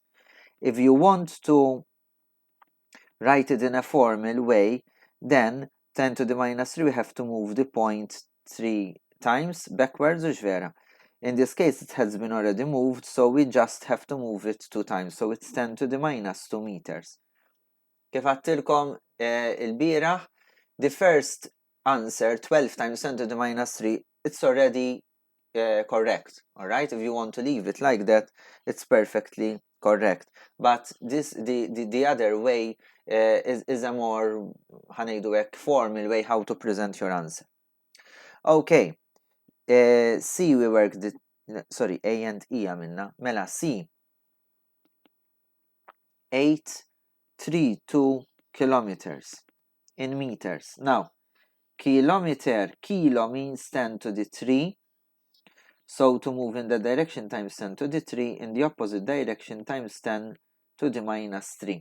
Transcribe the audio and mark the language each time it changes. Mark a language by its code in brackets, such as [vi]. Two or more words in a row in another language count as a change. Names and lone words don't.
[en] If you want to write it in a formal way, then 10 to the minus 3, we have to move the point 3 times backwards, or vera. In this case, it has been already moved, so we just have to move it 2 times. So it's 10 to the minus 2 meters. [mt] Kif għattilkom il-bieraħ, [en] the first answer, 12 times 10 to the minus 3, it's already correct. Alright, if you want to leave it like that, it's perfectly correct. But the other way is a more formal way how to present your answer. Okay. C we worked sorry, A and E għamilna. Mela C 832 kilometers in meters. Now, kilometer, kilo means 10 to the 3. So to move in the direction times 10 to the 3, in the opposite direction times 10 to the minus 3.